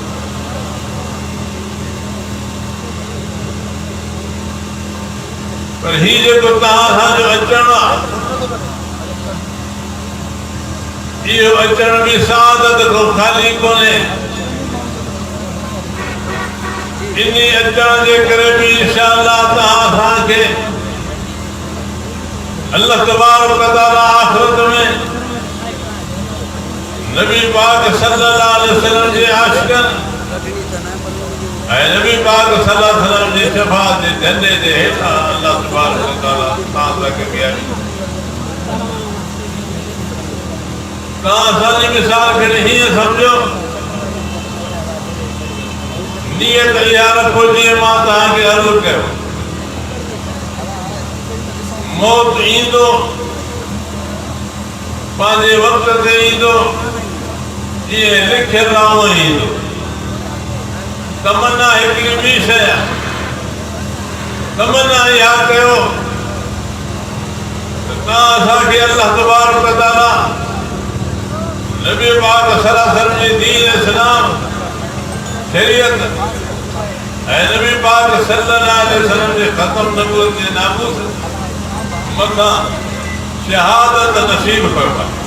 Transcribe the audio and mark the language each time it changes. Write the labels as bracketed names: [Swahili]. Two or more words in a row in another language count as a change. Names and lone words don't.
[Sindhi] पर ही जेको तव्हां असांजो अचणु आहे, इहो अचण बि सआदत खां ख़ाली कोन्हे। इन अचण जे करे बि इंशाअल्लाह तव्हां असांखे [Arabic] الله تبارك وتعالى [Sindhi] आख़िरत में नबी पाक [Arabic] صلى الله عليه وسلم [Sindhi] जे आशिक़नि ऐं नबी पाक [Arabic] صلى الله عليه وسلم [Sindhi] जी शफ़ाअत जे झंडे जे हेठां [Arabic] الله تبارك وتعالى [Sindhi] तव्हां तक बीहारींदो। तव्हां असांजी मिसाल खे हीअं सम्झो, नियत इहा रखो जीअं मां तव्हांखे अर्ज़ु कयो। मौत ईंदो पंहिंजे वक़्त ते ईंदो, जीअं लिखियलु आहे उअं ईंदो। तमन्ना हिकिड़ी ॿी शइ आहे। तमन्ना इहा कयो त तव्हां असांखे [Arabic] الله تبارك وتعالى [Sindhi] नबी पाक [Arabic] صلى الله عليه وسلم [Sindhi] जी दीन इस्लाम शरीयत ऐं नबी पाक [Arabic] صلى الله عليه وسلم [Sindhi] जे ख़तम नबूवत जे नामूस मथां शहादत नसीब कयो।